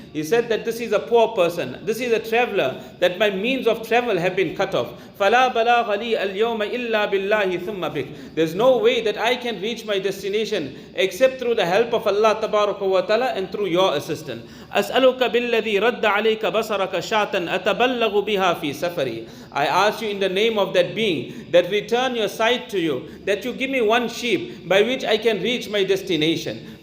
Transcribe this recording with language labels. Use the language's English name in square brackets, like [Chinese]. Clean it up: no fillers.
[English] He said that this is a poor person, this is a traveler, that my means of travel have been cut off. [Arabic] فلا بلاغ لي اليوم إلا بالله ثم بك. [English] There's no way that I can reach my destination except through the help of Allah tabaraka wa ta'ala and through your assistance. [Arabic] أسألك بالذي رد عليك بصرك شاة أتبلغ بها hadha fi safari. [English] I ask you in the name of that being that return your sight to you, that you give me one sheep by which I can reach my destination.